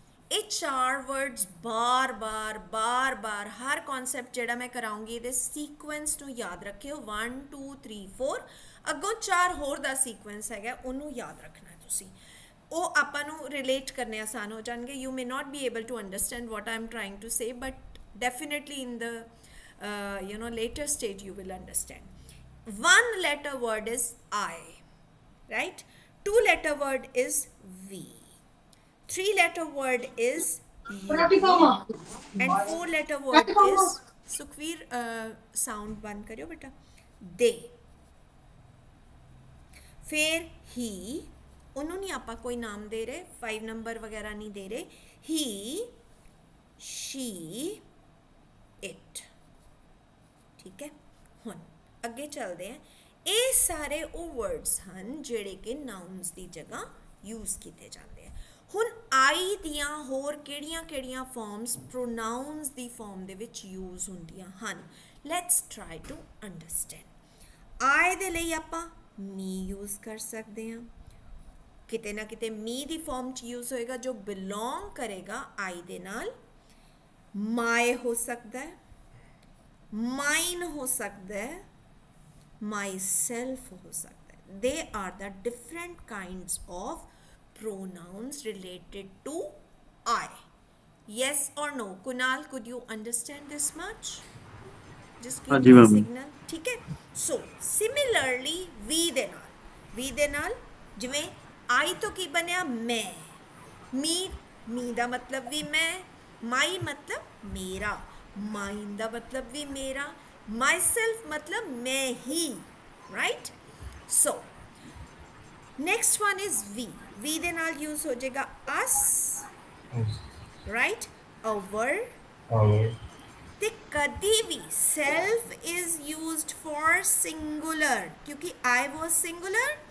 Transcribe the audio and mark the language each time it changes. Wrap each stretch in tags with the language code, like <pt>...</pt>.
<pa>ਇਹ ਚਾਰ ਵਰਡਸ ਬਾਰ-ਬਾਰ ਹਰ ਕਨਸੈਪਟ ਜਿਹੜਾ ਮੈਂ ਕਰਾਉਂਗੀ ਇਹਦੇ ਸੀਕੁਐਂਸ ਨੂੰ ਯਾਦ ਰੱਖਿਓ 1 2 3 4 ਅੱਗੋਂ ਚਾਰ ਹੋਰ ਦਾ ਸੀਕੁਐਂਸ ਹੈਗਾ ਉਹਨੂੰ ਯਾਦ ਰੱਖਣਾ ਹੈ ਤੁਸੀਂ ਉਹ ਆਪਾਂ ਨੂੰ ਰਿਲੇਟ ਕਰਨੇ ਆਸਾਨ ਹੋ ਜਾਣਗੇ</pa> <en>You may not be able to understand what I am trying to say but definitely in the later stage you will understand. One letter word is I, right? Two letter word is we. Three letter word is you. And four letter word is Sukhveer, sound</en> <pa>बंद करियो बेटा.</pa> <en>They.</en> <pa>फिर he, ਉਹਨੂੰ ਨਹੀਂ ਆਪਾਂ ਕੋਈ ਨਾਮ ਦੇ ਰਹੇ 5 ਨੰਬਰ ਵਗੈਰਾ ਨਹੀਂ ਦੇ ਰਹੇ he, she, it. ਠੀਕ ਹੈ ਹੁਣ ਅੱਗੇ ਚੱਲਦੇ ਹਾਂ ਇਹ ਸਾਰੇ ਉਹ ਵਰਡਸ ਹਨ ਜਿਹੜੇ ਕਿ ਨਾਊਨਸ ਦੀ ਜਗ੍ਹਾ ਯੂਜ਼ ਕੀਤੇ ਜਾਂਦੇ ਆ ਹੁਣ ਆਈ ਦੀਆਂ ਹੋਰ ਕਿਹੜੀਆਂ ਫਾਰਮਸ ਪ੍ਰੋਨਾਊਨਸ ਦੀ ਫਾਰਮ ਦੇ ਵਿੱਚ ਯੂਜ਼ ਹੁੰਦੀਆਂ ਹਨ</pa> <en>let's try to understand</en> <pa>ਆਈ ਦੇ ਲਈ ਆਪਾਂ ਮੀ ਯੂਜ਼ ਕਰ ਸਕਦੇ ਹਾਂ ਕਿਤੇ ਨਾ ਕਿਤੇ ਮੀ ਦੀ ਫਾਰਮ 'ਚ ਯੂਜ਼ ਹੋਏਗਾ ਜੋ ਬਿਲੋਂਗ ਕਰੇਗਾ ਆਈ ਦੇ ਨਾਲ ਮਾਈ ਹੋ ਸਕਦਾ ਹੈ ਮਾਈਨ ਹੋ ਸਕਦਾ ਹੈ ਮਾਈ ਸੈਲਫ ਹੋ ਸਕਦਾ ਹੈ</pa> <en>They are the different kinds of pronouns related to I. Yes or no? Kunal, could you understand this much? Just give me a signal.</en> <hi>ठीक है?</hi> <pa>So, similarly, we ਦੇ ਨਾਲ ਜਿਵੇਂ I ਤੋਂ ਕੀ ਬਣਿਆ ਮੈਂ me ਦਾ ਮਤਲਬ ਵੀ ਮੈਂ my ਮਤਲਬ ਮੇਰਾ ਮਾਈਨ ਦਾ ਮਤਲਬ ਵੀ ਮੇਰਾ myself ਮਤਲਬ ਮੈਂ ਹੀ right? So, next one is we ਦੇ ਨਾਲ use ਹੋ ਜਾਏਗਾ us right our ਤੇ ਕਦੀ ਵੀ</pa> <en>self is used for singular</en> <pa>ਕਿਉਂਕਿ</pa> <en>I was singular</en>